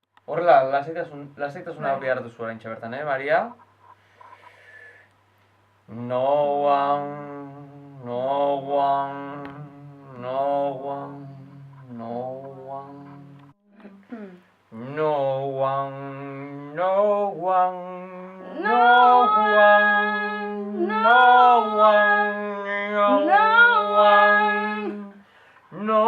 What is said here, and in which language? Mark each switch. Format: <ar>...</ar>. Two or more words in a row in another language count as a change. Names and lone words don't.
<eu>Horrela, lasaitasuna Bai. behar duzu oraintxe bertan, Maria?</eu> <en>No one, no one, no one, no one. No one, no one, no one, no one, no one, no.</en>